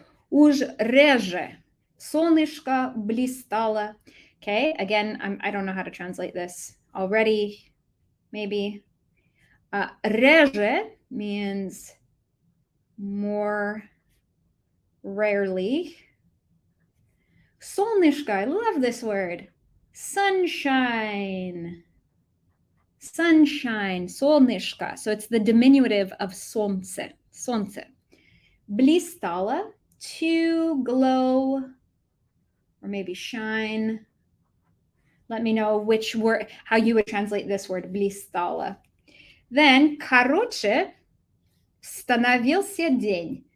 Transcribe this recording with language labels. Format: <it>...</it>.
<ru>Уж реже солнышко блистало.</ru> <en>Okay, again, I don't know how to translate this already, maybe. Реже means more rarely. Солнышко, I love this word. Sunshine. Sunshine, солнышко. So it's the diminutive of солнце. Солнце. Блистало, to glow, or maybe shine. Let me know which word, how you would translate this word, блистало. Then,</en> <ru>короче, становился день.</ru>